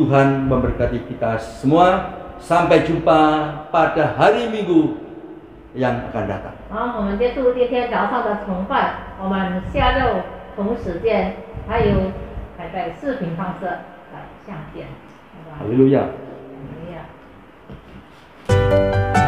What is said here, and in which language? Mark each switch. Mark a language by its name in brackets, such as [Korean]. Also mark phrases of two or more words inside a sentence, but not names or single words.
[Indonesian] Tuhan memberkati kita semua. Sampai jumpa pada hari Minggu yang akan datang. [Chinese] 好，我们结束今天早上的崇拜，我们下周同时见，还有还在视频方式来相见。拜拜。 [Indonesian] Haleluya. Haleluya.